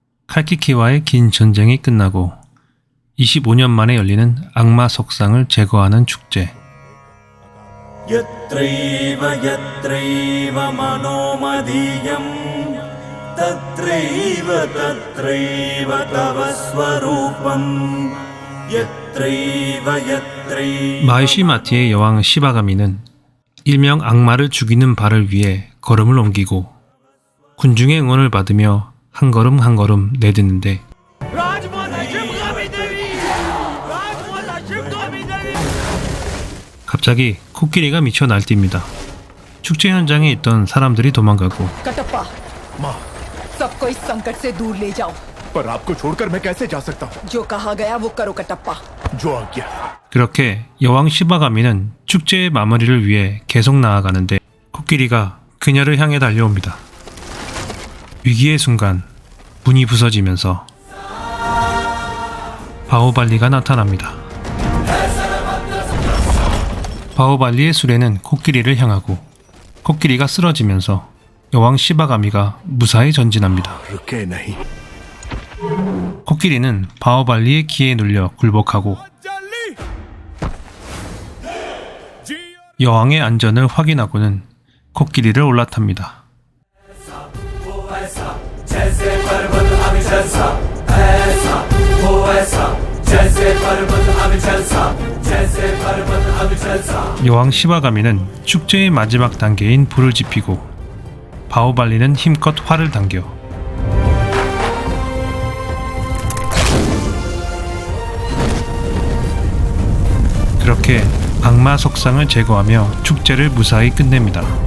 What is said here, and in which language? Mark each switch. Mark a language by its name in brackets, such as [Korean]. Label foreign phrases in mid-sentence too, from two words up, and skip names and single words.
[Korean] 칼키키와의 긴 전쟁이 끝나고 25년 만에 열리는 악마 석상을 제거하는 축제. [Sanskrit] यत्रैव यत्रैव मनोमदीयं तत्रैव तत्रैव तव स्वरूपं यत्रैव यत्रैव [Korean] 마이시마티의 여왕 시바가미는 일명 악마를 죽이는 발을 위해 걸음을 옮기고 군중의 응원을 받으며 한 걸음 한 걸음 내딛는데 갑자기 코끼리가 미쳐 날뜁니다. 축제 현장에 있던 사람들이 도망가고 [Hindi] कटप्पा माँ, सबको इस संकट से दूर ले जाओ। पर आपको छोड़कर मैं कैसे जा सकता हूँ? जो कहा गया वो करो कटप्पा। जो आज्ञा। [Korean] 그렇게 여왕 시바가미는 축제의 마무리를 위해 계속 나아가는데 코끼리가 그녀를 향해 달려옵니다. 위기의 순간 문이 부서지면서 바오발리가 나타납니다. 바오발리의 수레는 코끼리를 향하고 코끼리가 쓰러지면서 여왕 시바가미가 무사히 전진합니다. [Hindi] रुके नहीं। [Korean] 코끼리는 바오발리의 기에 눌려 굴복하고 여왕의 안전을 확인하고는 코끼리를 올라탑니다. 여왕 시바가미는 축제의 마지막 단계인 불을 지피고 바오발리는 힘껏 활을 당겨 그렇게 악마 석상을 제거하며 축제를 무사히 끝냅니다.